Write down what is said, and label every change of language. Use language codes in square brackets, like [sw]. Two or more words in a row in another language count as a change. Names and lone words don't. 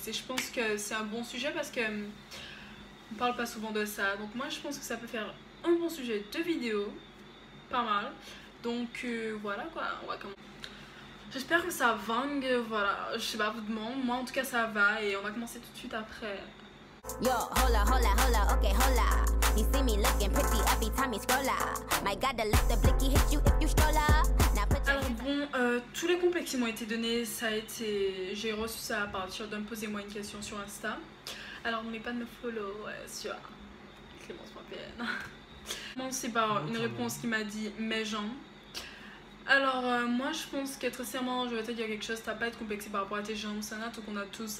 [fr] Et je pense que c'est un bon sujet parce que on parle pas souvent de ça. Donc moi je pense que ça peut faire un bon sujet de vidéo, pas mal. Donc voilà quoi, on va commencer. J'espère que ça vangue, voilà, je sais pas vous demande, moi en tout cas ça va et on va commencer tout de suite après. [es] Yo, hola, hola, hola, okay, hola. [en] You see me looking pretty every time you scroll up. My God, let the blicky hit you if you stroll up. Now put your [fr] Alors bon, tous les complexes qui m'ont été donnés, ça a été... J'ai reçu ça à partir d'un posez-moi une question sur Insta. Alors n'oubliez pas de me follow sur Clémence.pn. Commencer par une réponse qui m'a dit mes jambes. Alors moi je pense que très sincèrement je vais te dire quelque chose, t'as pas à être complexé par rapport à tes jambes, c'est un atout qu'on a tous.